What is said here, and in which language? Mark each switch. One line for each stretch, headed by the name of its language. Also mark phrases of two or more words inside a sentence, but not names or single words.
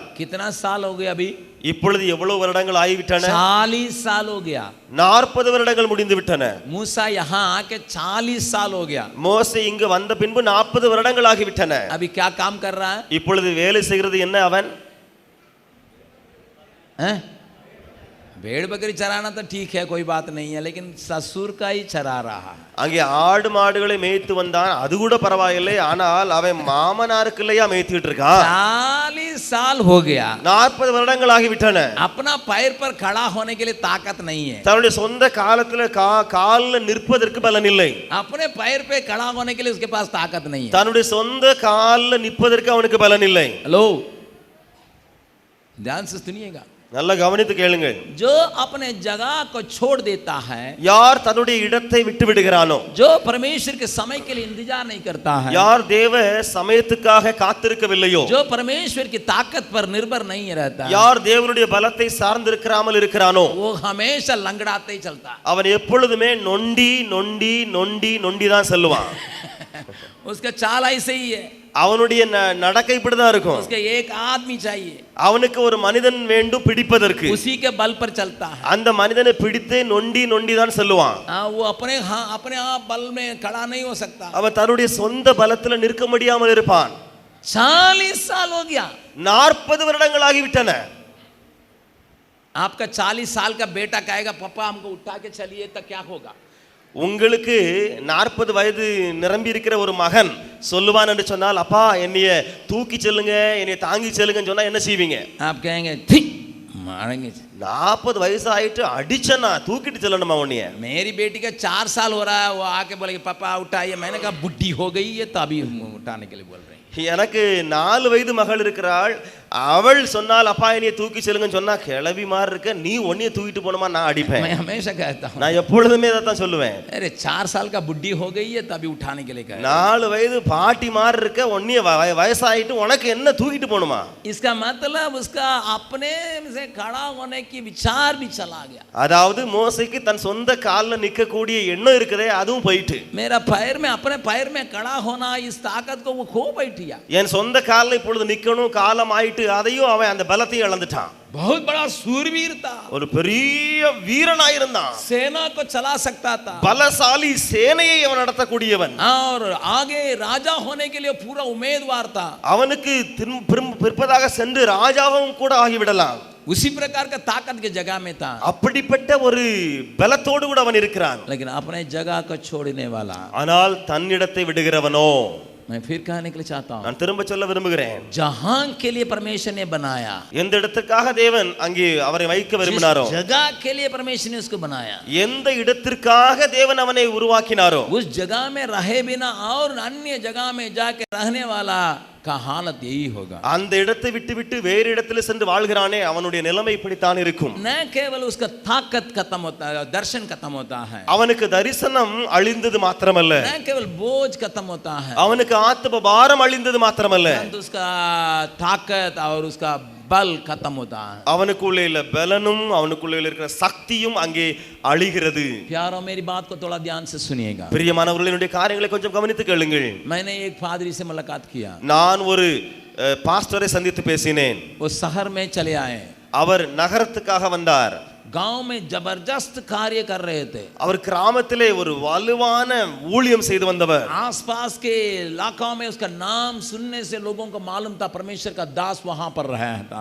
Hindi: कितना साल हो गया अभी?
Tamil: இப்பொழுது எவ்வளவு வருடங்கள் ஆகிவிட்டன?
Hindi: 40 साल हो गया।
Tamil: 40 வருடங்கள் முடிந்து விட்டன।
Hindi: मूसा यहाँ आके 40 साल हो गया।
Tamil: மோசே இங்கு வந்த பின்பு 40 வருடங்கள் ஆகிவிட்டன।
Hindi: अभी क्या काम कर रहा है?
Tamil: இப்பொழுது வேலை செய்கிறது என்ன அவன்?
Hindi: भेड़ बकरी चराना तो ठीक है, कोई बात नहीं है, लेकिन ससुर का ही चरा रहा है।
Tamil: அங்கே ஆடு மாடுகளை மேய்த்து வந்தான், அது கூட பரவாயில்லை, ஆனால் அவன் மாமனாருக்கு இல்லையா மேய்த்துட்டு இருக்கான்।
Hindi: 40 साल हो गया,
Tamil: 40 வருடங்கள் ஆகிவிட்டன।
Hindi: अपना पैर पर खड़ा होने के लिए ताकत नहीं है,
Tamil: தன்னுடைய சொந்த காலத்துல கால்ல நிற்பதற்கு பலன் இல்லை।
Hindi: अपने पैर पे खड़ा होने के लिए उसके पास ताकत नहीं है।
Tamil: தன்னுடைய சொந்த கால்ல நிற்பதற்கு அவனுக்கு பலன் இல்லை।
Hindi: हेलो, ध्यान से सुनिएगा,
Tamil: நல்லா கவனித்து கேளுங்கள்।
Hindi: जो अपने जगह को छोड़ देता है,
Tamil: யார் தன்னுடைய இடத்தை விட்டு விடுகிறானோ,
Hindi: जो परमेश्वर के समय के लिए इंतजार नहीं करता है,
Tamil: யார் தேவ சமயத்துக்காக காத்திருக்கவில்லையோ,
Hindi: जो परमेश्वर की ताकत पर निर्भर नहीं रहता,
Tamil: யார் தேவனுடைய பலத்தை சார்ந்திருக்காமல் இருக்கிறானோ,
Hindi: वो हमेशा लंगड़ाते ही चलता है।
Tamil: அவன் எப்பொழுதுமே நொண்டி நொண்டி நொண்டி நொண்டி தான் செல்லுவான்।
Hindi: उसका चाल ऐसे ही है,
Tamil: அவனுடைய நடக்கை இப்படிதான் இருக்கும்।
Hindi: उसके एक आदमी चाहिए,
Tamil: அவனுக்கு ஒரு மனிதன் வேண்டும் பிடிப்பதற்கு,
Hindi: उसी के बल पर चलता है।
Tamil: அந்த மனிதனை பிடித்து நொண்டி நொண்டி தான் செல்லுவான்।
Hindi: वो अपने आप बल में खड़ा नहीं हो सकता।
Tamil: அவன் தன்னுடைய சொந்த பலத்துல நிற்க முடியாமல் இருப்பான்।
Hindi: 40 साल हो गया,
Tamil: 40 வருடங்கள் ஆகிவிட்டன।
Hindi: आपका 40 साल का बेटा कहेगा पापा हमको उठा के चलिए, तो क्या होगा?
Tamil: உங்களுக்கு 40 வயது நிரம்பி இருக்கிற ஒரு மகன் சொல்லுவான் என்று சொன்னால், அப்பா என்னைய தூக்கி செல்லுங்க, என்னைய தாங்கி செல்லுங்கன்னு சொன்னா என்ன செய்வீங்க?
Hindi: आप कहेंगे ठीक मारेंगे।
Tamil: 40 வயசு ஆயிட்டு அடிச்சனா தூக்கிட்டு செல்லணுமா உன்னைய?
Hindi: मेरी बेटी का 4 साल हो रहा है, वो आके बोलेगी पापा उठाइए। मैंने कहा बुढ़ी हो गई है तो अभी उठाने के लिए बोल रहे हैं।
Tamil: எனக்கு 4 வயது மகள் இருக்கிறாள், அவள் சொன்னால் அப்பா என்னைய தூக்கி செல்லுங்கன்னு சொன்னா கிளவி மாதிரி இருக்க, நீ உன்னைய தூக்கிட்டு போணுமா நான் அடிப்பேன்।
Hindi: मैं हमेशा कहता हूँ,
Tamil: நான் எப்பொழுதுமே அதான் சொல்லுவேன்,
Hindi: अरे 4 साल का बुढ़ी हो गई है तभी उठाने के लिए कह रहे हैं।
Tamil: 4 வயது பாட்டி மாதிரி இருக்க, உன்னைய வயசாயிட்டு உனக்கு என்ன தூக்கிட்டு போணுமா?
Hindi: इसका मतलब उसका अपने से खड़ा होने की विचार भी चला गया।
Tamil: அதாவது மோசேக்கு தன் சொந்த கால்ல நிக்க கூடிய எண்ணம் இருக்குதே, அதுவும் போயிட்டு।
Hindi: मेरा पैर में अपने पैर में खड़ा होना, इस ताकत को वो खो बैठिया।
Tamil: என் சொந்த கால்ல இப்பொழுது நிக்கணும் காலம் ஆயிட்டு, அதையும் அவன் அந்த பலத்தையும் இழந்துட்டான்।
Hindi: बहुत बड़ा सूरवीर था,
Tamil: ஒரு பெரிய வீரனாய் இருந்தான்,
Hindi: सेना को चला सकता था,
Tamil: பலசாலி சேனையை அவன் நடத்தக்கூடியவன்,
Hindi: और आगे राजा होने के लिए पूरा उम्मीदवार था।
Tamil: அவனுக்கு பிற்பதாக சென்று ராஜாவும் கூட ஆகிவிடலாம்।
Hindi: उसी प्रकार का ताकत के जगह में था,
Tamil: அப்படிப்பட்ட ஒரு பலத்தோடு கூட அவன் இருக்கிறான்।
Hindi: लेकिन अपने जगह को छोड़ने वाला।
Tamil: ஆனால் தன்னிடத்தை விடுகிறவனோ,
Hindi: मैं फिर कहने के लिए चाहता हूँ,
Tamil: நான் திரும்ப சொல்ல விரும்புகிறேன்,
Hindi: जहां के लिए परमेश्वर ने बनाया,
Tamil: எந்த இடத்துக்காக தேவன் அங்கே அவரை வைக்க விரும்பினாரோ,
Hindi: जगह के लिए परमेश्वर ने उसको बनाया,
Tamil: எந்த இடத்திற்காக தேவன் அவனை உருவாக்கினாரோ,
Hindi: उस जगह में रहे बिना और अन्य जगह में जाके रहने वाला का हालत यही होगा।
Tamil: அந்த இடத்தை விட்டு விட்டு வேறு இடத்துல சென்று வாழ்கிறானே, அவனுடைய நிலைமை இப்படித்தான் இருக்கும்।
Hindi: न केवल उसका ताकत खत्म होता है, दर्शन खत्म होता है,
Tamil: அவனுக்கு தரிசனம் அழிந்தது மாத்திரமல்ல,
Hindi: न केवल बोझ खत्म होता है,
Tamil: அவனுக்கு ஆத்ம பாரம் அழிந்தது மாத்திரமல்ல,
Hindi: परंतु उसका ताकत और उसका बल खत्म होता है।
Tamil: அவனுக்குள்ளே உள்ள பலனும் அவனுக்குள்ளே இருக்கிற சக்தியும் அங்கே அழிகிறது।
Hindi: प्यारो, मेरी बात को थोड़ा ध्यान से सुनिएगा।
Tamil: பிரியமானவர்களே, என்னுடைய காரியங்களை கொஞ்சம் கவனித்து கேளுங்கள்।
Hindi: मैंने एक पादरी से मुलाकात किया,
Tamil: நான் ஒரு பாஸ்டரை சந்தித்து பேசினேன்।
Hindi: वो शहर में चले आए,
Tamil: அவர் நகரத்துக்காக வந்தார்।
Hindi: गांव में जबरदस्त कार्य कर रहे थे,
Tamil: அவர் கிராமத்திலே ஒரு வலுவான ஊழியம் செய்து வந்தவர்।
Hindi: आसपास के इलाकों में उसका नाम सुनने से लोगों को मालूम था परमेश्वर का दास वहां पर रहा था।